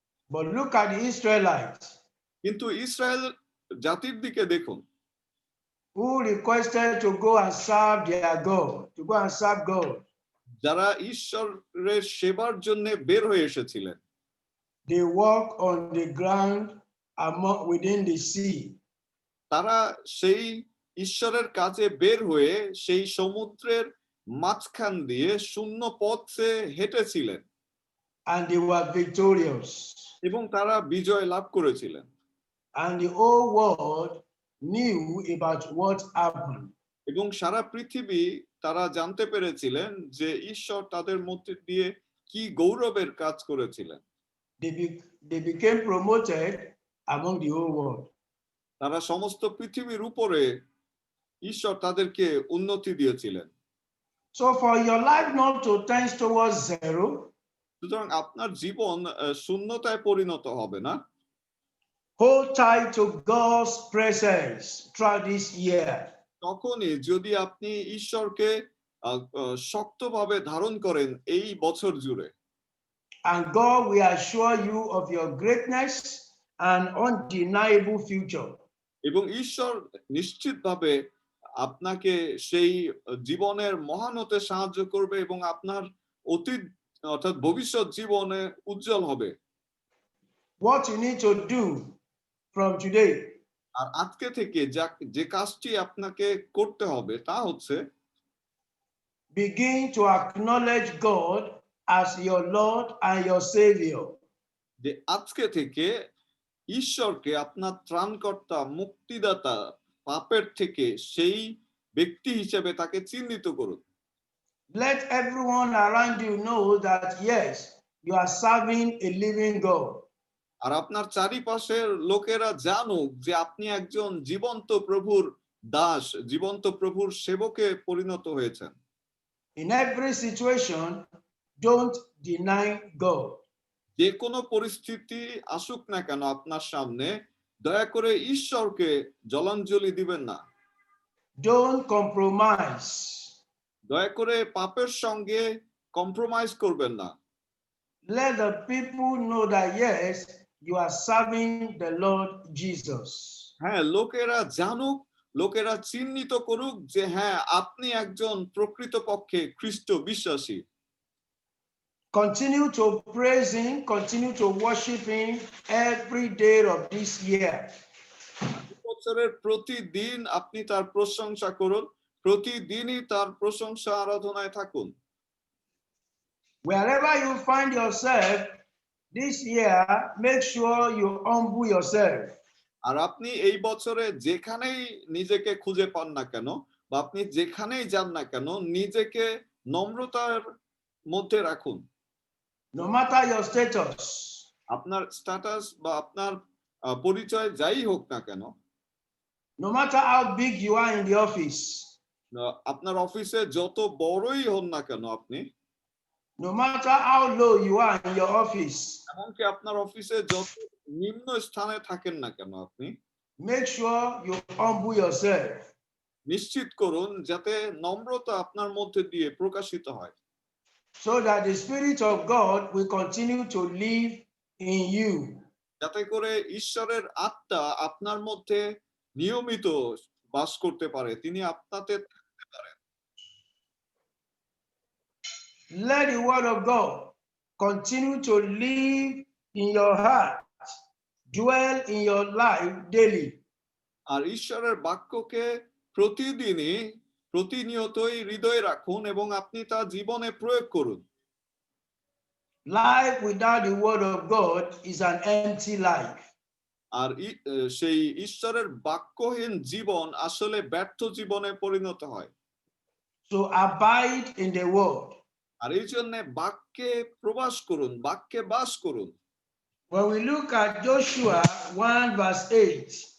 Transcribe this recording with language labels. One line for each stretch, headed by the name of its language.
English: But look at the Israelites.
Bangla: কিন্তু Israel জাতির দিকে দেখুন,
English: who requested to go and serve their God, to go and serve God.
Bangla: যারা ঈশ্বরের সেবার জন্য বের হয়ে এসেছিলেন।
English: They walk on the ground within the sea.
Bangla: তারা সেই ঈশ্বরের কাজে বের হয়ে সেই সমুদ্রের মাঝখান দিয়ে শূন্য পথে হেঁটেছিলেন।
English: And they were victorious.
Bangla: এবং তারা বিজয় লাভ করেছিলেন।
English: And the whole world knew about what happened.
Bangla: এবং সারা পৃথিবী তারা জানতে পেরেছিলেন যে ঈশ্বর তাদের মধ্যে দিয়ে কি গৌরবের কাজ করেছিলেন।
English: They became promoted among the whole world.
Bangla: তারা সমস্ত পৃথিবীর উপরে ঈশ্বর তাদেরকে উন্নতি দিয়েছিলেন।
English: So for your life not to tend towards zero,
Bangla: সুতরাং আপনার জীবন শূন্যতায় পরিণত হবে না।
English: hold tight to God's presence throughout this year.
Bangla: তখনই যদি আপনি ঈশ্বরকে শক্তভাবে ধারণ করেন এই বছর জুড়ে,
English: And God will assure you of your greatness and undeniable future.
Bangla: এবং ঈশ্বর নিশ্চিতভাবে আপনাকে সেই জীবনের মহান হতে সাহায্য করবে এবং আপনার অতীত অর্থাৎ ভবিষ্যৎ জীবনে উজ্জ্বল হবে।
English: What you need to do from today,
Bangla: আর আজকে থেকে যে কাজটি আপনাকে করতে হবে তা হচ্ছে
English: begin to acknowledge God as your Lord and your Savior.
Bangla: যে আজকে থেকে ঈশ্বরকে আপনার ত্রাণকর্তা, মুক্তিদাতা, পাপের থেকে সেই ব্যক্তি হিসেবে তাকে চিহ্নিত করুন।
English: Let everyone around you know that yes, you are serving a living God.
Bangla: আর আপনার চারিপাশের লোকেরা জানুক যে আপনি একজন জীবন্ত প্রভুর দাস, জীবন্ত প্রভুর সেবকে পরিণত হয়েছেন।
English: In every situation, don't deny God.
Bangla: যে কোনো পরিস্থিতি আসুক না কেন আপনার সামনে, দয়া করে ঈশ্বরকে জলাঞ্জলি দিবেন না।
English: Don't compromise.
Bangla: দয়া করে পাপের সঙ্গে কম্প্রোমাইজ করবেন না।
English: Let the people know that yes, you are serving the Lord Jesus.
Bangla: হ্যাঁ, লোকেরা জানুক, লোকেরা চিহ্নিত করুক যে হ্যাঁ আপনি একজন প্রকৃতপক্ষে খ্রিস্ট বিশ্বাসী।
English: Continue to praise Him, continue to worship Him every day of this year.
Bangla: বছরের প্রতিদিন আপনি তার প্রশংসা করুন, প্রতিদিনই তার প্রশংসা আরাধনায় থাকুন।
English: Wherever you find yourself this year, make sure you humble yourself.
Bangla: আর আপনি এই বছরে যেখানেই নিজেকে খুঁজে পান না কেন বা আপনি যেখানেই যান না কেন, নিজেকে নম্রতার মধ্যে রাখুন।
English: No matter your status,
Bangla: আপনার স্ট্যাটাস বা আপনার পরিচয় যাই হোক না কেন,
English: no matter how big you are in the office,
Bangla: আপনার অফিসে যত বড়ই হন না কেন আপনি,
English: no matter how low you are in your office,
Bangla: এমনকি আপনার অফিসে যত নিম্ন স্থানে থাকেন না কেন আপনি,
English: make sure you humble yourself
Bangla: নিশ্চিত করুন যাতে নম্রতা আপনার মধ্যে দিয়ে প্রকাশিত হয়,
English: so that the Spirit of God will continue to live in you.
Bangla: যাতে করে ঈশ্বরের আত্মা আপনার মধ্যে নিয়মিত বাস করতে পারে, তিনি আপনাতে থাকতে পারেন।
English: Let the word of God continue to live in your heart, dwell in your life daily.
Bangla: আর ঈশ্বরের বাক্যকে প্রতিদিনই প্রতিনিয়তই হৃদয়ে রাখুন এবং আপনি তা জীবনে প্রয়োগ করুন।
English: Life without the word of God is an empty life.
Bangla: আর সেই ঈশ্বরের বাক্যহীন জীবন আসলে ব্যর্থ জীবনে পরিণত হয়।
English: So abide in the word.
Bangla: আর এই জন্য বাক্যে প্রবাস করুন, বাক্যে বাস করুন।
English: When we look at Joshua 1 verse 8,